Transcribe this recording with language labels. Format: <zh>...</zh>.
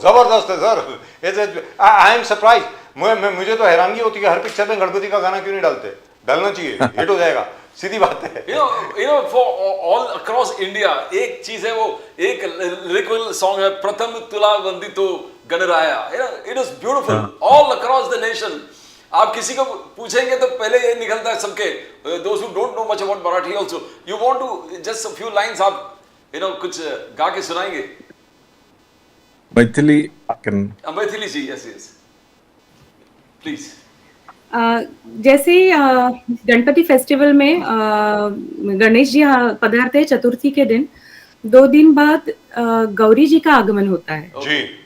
<hi>जबरदस्त है sir.</hi> <en>I am surprise.</en> <hi>मुझे तो हैरानगी होती है कि हर पिक्चर में गणपति का गाना क्यों नहीं डालते। डालना चाहिए, हिट हो जाएगा, सीधी बात है।</hi> <en>for all across India,</en> <hi>एक चीज है, वो एक lyrical song है,</hi> <mr>प्रथम तुला वंदितो Ganaraya.</mr> <en>It is beautiful all across the nation.</en> <hi>आप किसी को पूछेंगे तो पहले ये निकलता है सबके।</hi> <en>Those who don't know much about Marathi also, you want to just a few lines</en> <hi>आप कुछ गा के सुनाएंगे? Maithili can Maithili ji,</hi> <en>yes, please.</en> <hi>जैसे गणपति फेस्टिवल में गणेश जी पधारते हैं चतुर्थी के दिन, 2 दिन बाद गौरी जी का आगमन होता है। जी</hi>